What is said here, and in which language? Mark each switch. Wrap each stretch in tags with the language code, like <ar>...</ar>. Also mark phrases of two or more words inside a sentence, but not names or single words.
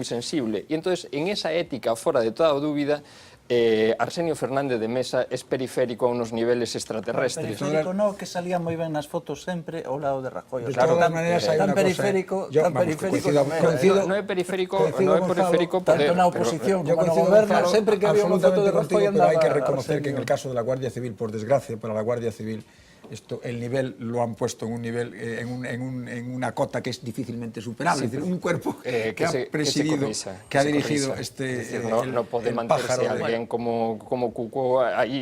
<gl>E entón, en esa ética fora de toda dúbida,</gl> <es>Arsenio Fernández de Mesa es periférico a unos niveles extraterrestres.</es> <gl>Periférico no, que salía moi ben nas fotos sempre ao lado de Rajoy. De todas maneras, hai tan unha cosa, periférico, tan periférico No é periférico, tanto na oposición como no goberno, sempre que había unha foto de Rajoy pero andaba.</gl> <es>hay que reconocer que en el caso de la Guardia Civil, por desgracia para la Guardia Civil, el nivel lo han puesto en un nivel, en una cota que es difícilmente superable. Es decir, un cuerpo que ha presidido, que ha dirigido no puede mantenerse alguien como Cuco ahí.</es>